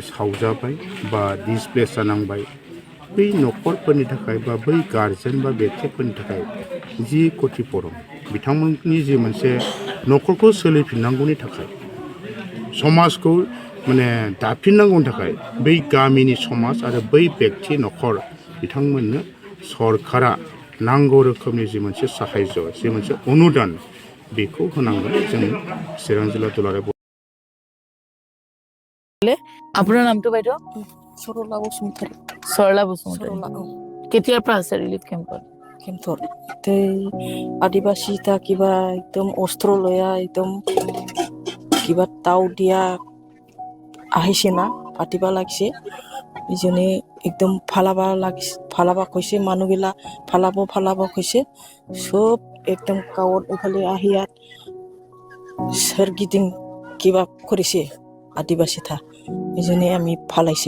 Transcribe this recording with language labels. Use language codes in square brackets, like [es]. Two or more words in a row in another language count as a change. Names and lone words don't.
[brx] सावजाबाय बा डिसप्लेस जानांबाय बै न'खरफोरनि थाखाय बा बै गार्जेन बा बेक्तिफोरनि थाखाय जि खथिपरन बिथांमोननि जि मोनसे न'खरखौ सोलिफिननांगौनि थाखाय समाजखौ माने दाफिननांगौनि थाखाय बै गामिनि समाज आरो बै बेक्ति न'खर बिथांमोननो सरकारा नांगौ रोखोमनि जि मोनसे साहाय्य जि मोनसे अनुदान बेखौ होनांगोन जों चिरां जिल्ला दुलाराय [as] আপোনাৰ নামটো বাইদেউ সৰলা বসুমতাৰী সৰলা বসুমতাৰী কেতিয়াৰ পৰা আছে [en] relief campত [as] কেম্পৰ আদিবাসীটা কিবা একদম অস্ত্ৰ লয়া একদম কিবা তাও দিয়া আহিছে না পাতিবা লাগছে ইজনে একদম ফালাবা কৈছে মানুহগিলা ফালাব কৈছে চব একদম গাঁৱত এইফালে আহি ইয়াত সোৰগিদিং কিবা কৰিছে আদিবাসী থা ইজনে আমি ফালাইছে